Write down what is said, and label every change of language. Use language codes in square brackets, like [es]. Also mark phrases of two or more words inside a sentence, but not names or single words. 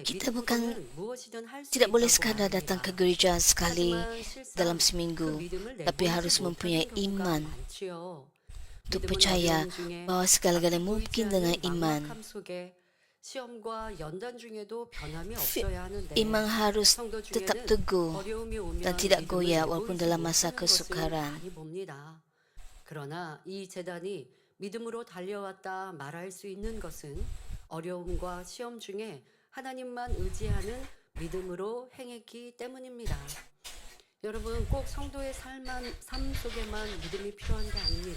[ms] Kita [ko] 믿음으로는 [ms] bukan [ko] 무엇이든 할 수 [ms] tidak boleh [ko] 있다고 [ms] sekadar datang ke [ko] 말합니다. [ms] gereja sekali [ko] 하지만 실상 [ms] dalam [ko] 그 [ms] seminggu, [ko] 믿음을 [ms] tapi [ko] 내보이지 [ms] harus [ko] 못하는 [ms] mempunyai [ko] 경우가 [ms] iman [ko] 많지요. [ms] untuk [ko] 믿음은 [ms] percaya [ko] 어려움 중에 [ms] bahawa segala-galanya [ko] 보이지 [ms] mungkin [ko] 않는 [ms] dengan iman. [ko] 막막함 속에 시험과 연단 중에도 변함이 Fi- 없어야 하는데 [ms] Iman harus [ko] 성도 [ms] tetap [ko] 중에는 [ms] teguh [ko] 어려움이 오면 [ms] dan tidak [ko] 믿음을 [ms] goyah [ko] 내보이지 [ms] walaupun dalam masa [ko] 못하는 것을 [ms] kesukaran. [ko] 많이 봅니다. 그러나 이 재단이 믿음으로 달려왔다 말할 수 있는 것은 어려움과 시험 중에 하나님만 의지하는 믿음으로 행했기 때문입니다. 여러분 꼭 성도의 삶 속에만 믿음이 필요한 게 아닙니다.